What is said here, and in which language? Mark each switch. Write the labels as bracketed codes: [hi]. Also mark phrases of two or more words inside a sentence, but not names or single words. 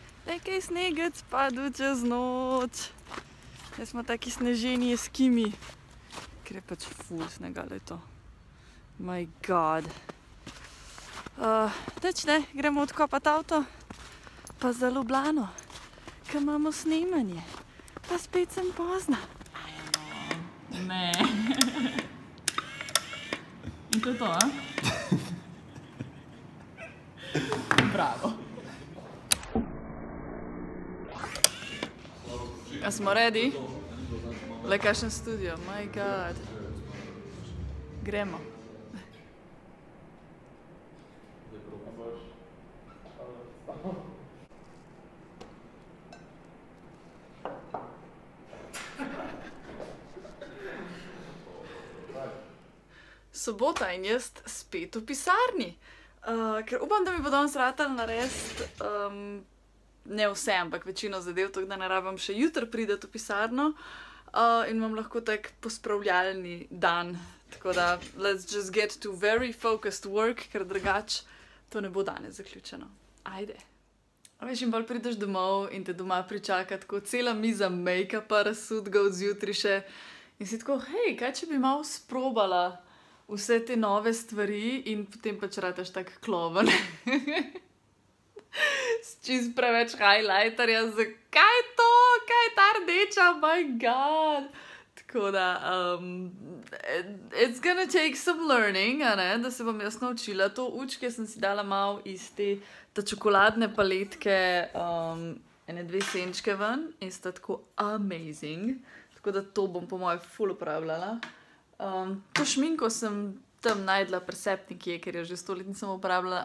[sl] Kaj snegec padel čez noč. Jaz smo taki sneženi eskimi, ker je pač ful snega leto. [en] My god. [sl] Teč ne, gremo odkopat avto, pa za Ljubljano, ker imamo snemanje. Pa spet sem pozna. Ne. In to je to, a? Bravo. A smo ready? Le kakšen studio, [en] my god. [sl] Gremo. Sobota in jaz spet v pisarni. Ker upam, da mi bo danes ratalo narediti ne vse, ampak večino zadev, tako da ne rabim še jutri priti v pisarno in imam lahko tak pospravljalni dan. Tako da, [en] let's just get to very focused work, [sl] ker drugače to ne bo danes zaključeno. Ajde. A veš, in bolj prideš domov in te doma pričaka tako cela miza make-upa razsudga od zjutraj še in si tako, hej, kaj če bi malo sprobala vse te nove stvari in potem pač rataš tak kloven. S čist preveč highlighterja, zakaj to? Kaj je ta rdeča? [en] Oh my god! [sl] Tako da, [en] it's gonna take some learning, [sl] a ne, da se bom jaz naučila. To učke sem si dala malo iz te čokoladne paletke, ene 2 senčke ven in sta tako amazing. Tako da to bom po moje ful uporabljala. To šminko sem tam najdla pri Septiki, ker jo že 100 let nisem uporabljala.